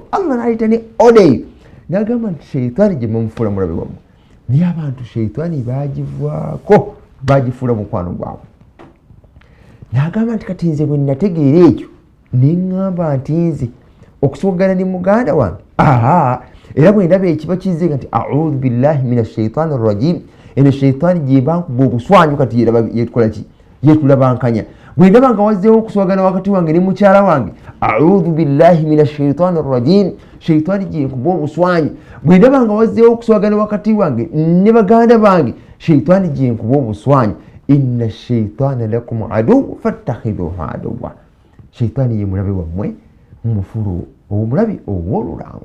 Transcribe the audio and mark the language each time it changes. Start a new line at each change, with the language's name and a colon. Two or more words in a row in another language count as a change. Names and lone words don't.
Ganda: Allah n'ayita ne odeyo n'agamba nti shaitani gye mumufuula mulabe wammwe, naye abantu shaitani bagivaako, bagifuula mukwano gwabwe. N'agamba nti kati nze bwe nategeera ekyo ne ŋŋamba nti nze okusogana ne muganda wange era bwe ndaba ekiba kizze nga nti
Arabic: أعوذ بالله من الشيطان الرجيم,
Ganda: eno shaitani gye bankuba obuswanyu kati yetukola ki, yetulabankanya. Bwe ndaba nga wazzeewo okuswagana wakati wange ne mukyala wange,
Arabic: أعوذ بالله من الشيطان الرجيم,
Ganda: shaitani gye nkuba obuswanyu. Bwe ndaba nga wazzeewo okuswagana wakati wange ne baganda bange, shaitani gye nkuba obuswanyu.
Arabic: إن الشيطان لكم عدو فاتخذوه عدوا.
Ganda: Shaitani ye mulabe wammwe, mumufuulu omulabe ow'olulango.